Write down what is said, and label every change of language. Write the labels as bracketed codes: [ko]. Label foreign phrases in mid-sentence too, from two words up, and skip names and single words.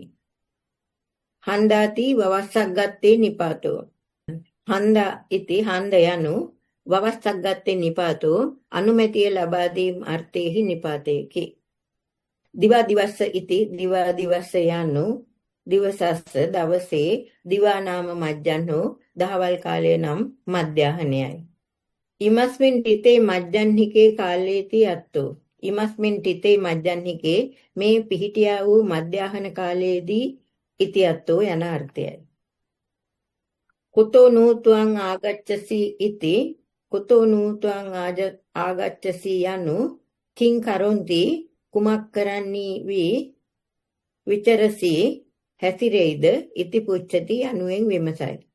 [pi] හන්දාති වවස්සක් ගත්තේ නිපාතෝ හන්දා ඉති හන්ද යනු වවස්සක් ගත්තේ නිපාතෝ [si] අනුමැතිය ලබා දීම අර්ථයේහි නිපාතයකි. [pi] දිවා දිවස්ස ඉති දිවා දිවස්ස යනු දිවසස්ස දවසේ දිවා නාම මජ්ජන්නෝ [si] දහවල් කාලය නම් මධ්‍යාහනයයි. [pi] ඉමස්මින් තිතේ මජ්ජන්හිකේ කාලේති අත්තෝ ඉමස්මින් තිතේ මජ්ජන්හිකේ [si] මේ පිහිටියා වූ මධ්‍යාහන කාලයේදී [pi] ඉතියත්තෝ [si] යන අර්ථයයි. [pi] කුතෝ නූත්වං ආගච්ඡසි ඉති කුතෝ නූත්වං ආගච්ඡසි යනු කිං කරොන්ති [si] කුමක් කරන්නී වී [pi] විචරසි හැසිරෙයිද ඉති පුච්ඡති [si] යනුවෙන් විමසයි.